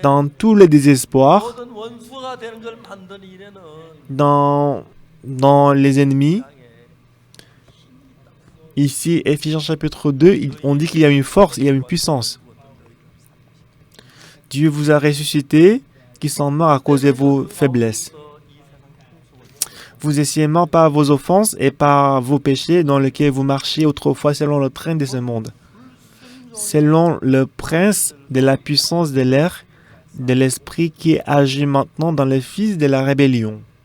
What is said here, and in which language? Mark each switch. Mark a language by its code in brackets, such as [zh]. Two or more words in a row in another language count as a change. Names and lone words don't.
[fr] dans tout le désespoir, [ko] 모든 원수가 되는 걸 만드는 일에는 [fr] dans les ennemis. Ici, Ephésiens chapitre 2, on dit qu'il y a une force, il y a une puissance. Dieu vous a ressuscité, qui sont morts à cause de vos faiblesses. Vous étiez morts par vos offenses et par vos péchés dans lesquels vous marchiez autrefois selon le train de ce monde, selon le prince de la puissance de l'air, de l'esprit qui agit maintenant dans les fils de la rébellion.